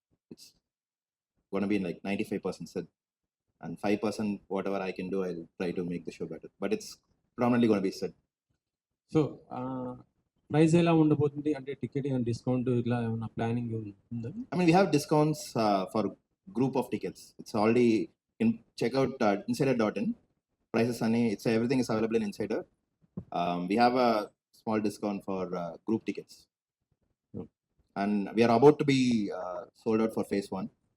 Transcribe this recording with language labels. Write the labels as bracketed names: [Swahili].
[English] It's gonna be like 95% Sid, and 5% whatever I can do, I'll try to make the show better. But it's predominantly gonna be Sid. [Telugu] So price ఎలా ఉండబోతుంది? అంటే ticket and discount ఇలా ఏమైనా planning ఉందా? [English] I mean, we have discounts for group of tickets. It's already check out insider.in. Prices it's everything is available in Insider. We have a small discount for group tickets, and we are about to be sold out for phase 1.